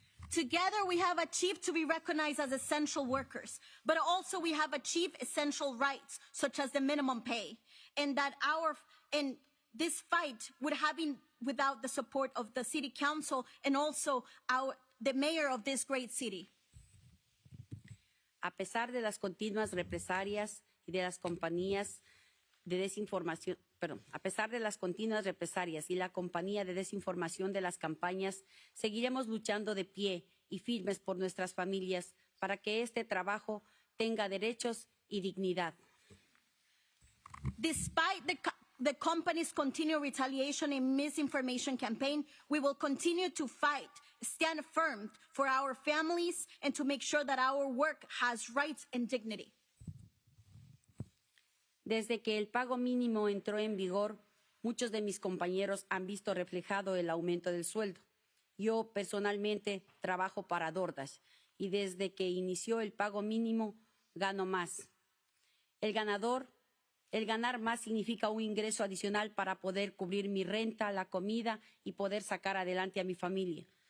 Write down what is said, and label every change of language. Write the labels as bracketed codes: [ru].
[en] Together, we have achieved to be recognized as essential workers, but also we have achieved essential rights, such as the minimum pay, and that this fight would have been without the support of the city council and also the mayor of this great city. [es] A pesar de las continuas represalias y de las compañías de desinformación, a pesar de las continuas represalias y la compañía de desinformación de las campañas, seguiremos luchando de pie y firmes por nuestras familias para que este trabajo tenga derechos y dignidad. [en] Despite the company's continued retaliation and misinformation campaign, we will continue to fight, stand firm for our families, and to make sure that our work has rights and dignity. [es] Desde que el pago mínimo entró en vigor, muchos de mis compañeros han visto reflejado el aumento del sueldo. Yo personalmente trabajo para DoorDash y desde que inició el pago mínimo gano más. El ganar más significa un ingreso adicional para poder cubrir mi renta, la comida y poder sacar adelante a mi familia.